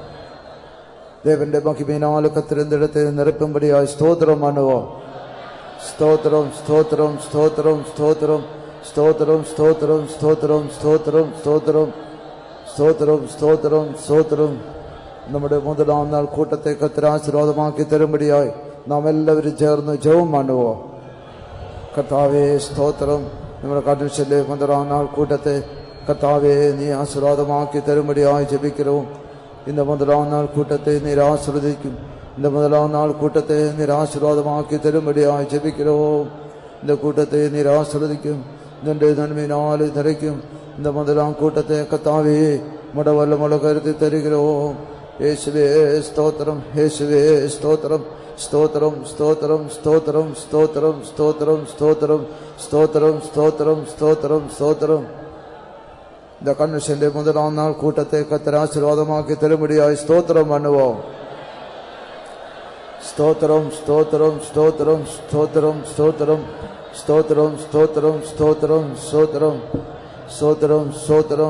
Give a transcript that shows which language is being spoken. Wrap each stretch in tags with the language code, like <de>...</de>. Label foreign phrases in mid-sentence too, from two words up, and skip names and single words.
<ta>தேவனுடைய மகிமையினால் கர்த்தர் இந்த இடத்தை நிரப்பும்படியாக ஸ்தோத்திரம் பண்ணுவோம். ஸ்தோத்திரம் ஸ்தோத்திரம் ஸ்தோத்திரம் ஸ்தோத்திரம் ஸ்தோத்திரம் ஸ்தோத்திரம் ஸ்தோத்திரம் ஸ்தோத்திரம் ஸ்தோத்திரம் ஸ்தோத்திரம் ஸ்தோத்திரம் ஸ்தோத்திரம். നമ്മുടെ முதலாம் நாள் கூட்டத்தை கர்த்தர் ஆசீர்வாதமாக்கி தரும்படியாய் நாம்</ta> <ml>എല്ലാവരും ചേർന്ന് ജപം</ml> <ta>பண்ணுவோம்.</ta> <ml>കർത്താവേ സ്തോത്രം. നമ്മുടെ കൺവെൻഷനിലെ</ml> <ta>முதலாம் நாள் கூட்டத்தை கர்த்தாவே நீ ஆசீர்வாதமாக்கி தரும்படியாய் ஜெபிக்கிறோம். இந்த முதலாம் நாள் கூட்டத்தை நீர் ஆசீர்வதிக்கும். இந்த முதலாம் நாள் கூட்டத்தை நீர் ஆசீர்வாதமாக்கி தரும்படியாய் ஜெபிக்கிறோம். இந்த கூட்டத்தை நீர் ஆசீர்வதிக்கும்.</ta> <ml>നിന്റെ നന്മയിനാൽ നിറയ്ക്കും.</ml> <ta>இந்த முதலாம் கூட்டத்தை கர்த்தாவே முட வல்லமுள்ள கருத்து தருகிறோம்.</ta> <ml>യേശുവേ സ്തോത്രം, യേശുവേ സ്തോത്രം, സ്തോത്രം സ്തോത്രം സ്തോത്രം സ്തോത്രം സ്തോത്രം സ്തോത്രം സ്തോത്രം സ്തോത്രം സ്തോത്രം സ്തോത്രം.</ml> <ta>இந்த கன்வென்ஷന്റെ முதலாம் நாள் கூட்டத்தை கர்த்தர் ஆசீர்வாதமாக்கி தரும்படியாய் ஸ்தோத்திரம் பண்ணுவோம். ஸ்தோத்திரம் ஸ்தோத்திரம் ஸ்தோத்திரம் ஸ்தோத்திரம் ஸ்தோத்திரம் ஸ்தோத்திரம் ஸ்தோத்திரம் ஸ்தோத்திரம் ஸ்தோத்திரம் ஸ்தோத்திரம் ஸ்தோத்திரம்.</ta>